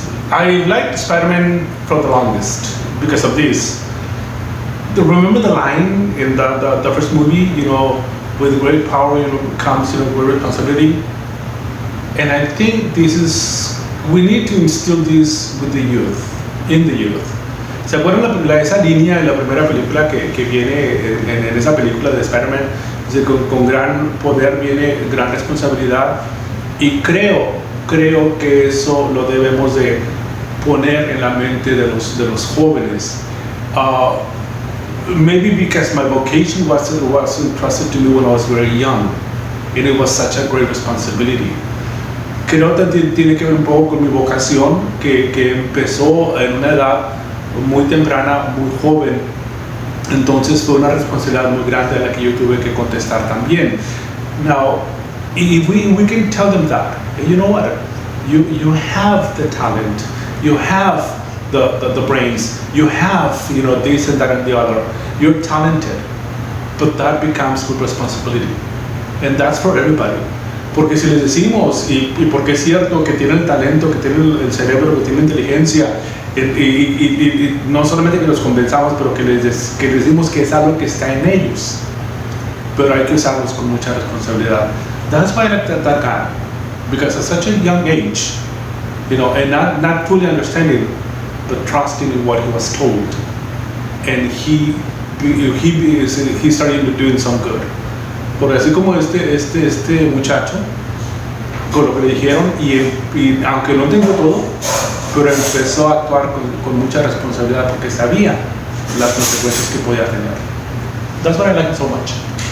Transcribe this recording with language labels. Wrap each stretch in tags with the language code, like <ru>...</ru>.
<en>I liked Spiderman for the longest because of this. Remember the line in the first movie, with great power, comes, great responsibility. And I think we need to instill this with the youth, in the youth.</en> <es>¿Se acuerdan esa línea en la primera película que viene en esa película de Spider-Man? Con gran poder viene gran responsabilidad, y creo que eso lo debemos de poner en la mente de los jóvenes.</es> <en>Maybe because my vocation was entrusted to me when I was very young, and it was such a great responsibility.</en> <es>Creo que tiene que ver un poco con mi vocación, que empezó en una edad muy temprana, muy joven. Entonces fue una responsabilidad muy grande a la que yo tuve que contestar también.</es> <en>Now, if we can tell them that, you know what, you have the talent, you have the brains, you have this and that and the other, you're talented, but that becomes with responsibility, and that's for everybody.</en> <es>Porque si les decimos, y porque es cierto que tienen talento, que tienen el cerebro, que tienen inteligencia, y no solamente que los convenzamos, pero que les decimos que es algo que está en ellos, pero hay que usarlos con mucha responsabilidad.</es> <en>That's why I like that guy, because at such a young age, and not fully understanding, but trusting in what he was told, and he started doing some good.</en> <es>Porque así como este muchacho, con lo que le dijeron, y aunque no entendió todo, pero empezó a actuar con mucha responsabilidad porque sabía las consecuencias que podía tener.</es> <en>That's why I like it so much.</en>